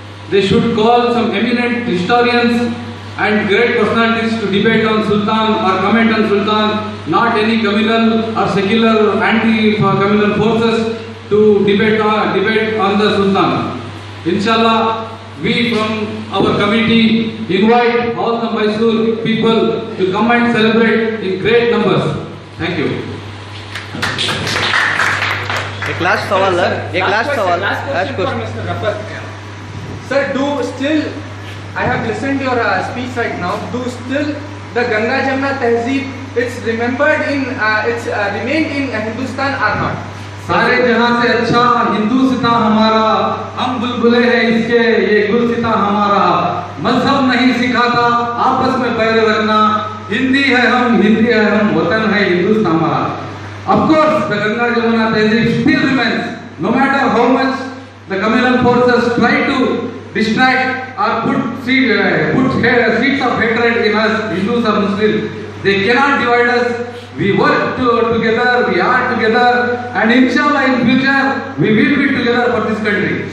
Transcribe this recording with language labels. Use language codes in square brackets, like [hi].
[en] They should call some eminent historians and great personalities to debate on Sultan or comment on Sultan, not any communal or secular anti-communal forces to debate on the Sultan. Inshallah, we from our committee invite all the Mysore people to come and celebrate in great numbers. Thank you. [hi] एक last सवाल है, एक last सवाल, [en] last [hi] last [en] question for Mr. Rafat. Sir, do still, I have listened to your speech right now, do still the Ganga Jamna Tehzeeb, it's remembered in, it's remained in Hindustan or not? [hi] सारे जहां से अच्छा हिंदुस्तान हमारा, हम बुलबुले हैं इसके, ये गुलसिता हमारा। मजहब नहीं सिखाता आपस में पैर रखना, हिंदी है हम, वतन है हिंदुस्तान हमारा। [en] Of course, the Ganga Jamuna Tehzeeb still remains, no matter how much the communal forces try to distract or put seeds of hatred in us, Hindus or Muslims. They cannot divide us. We work together, we are together, and inshallah in future we will be together for this country.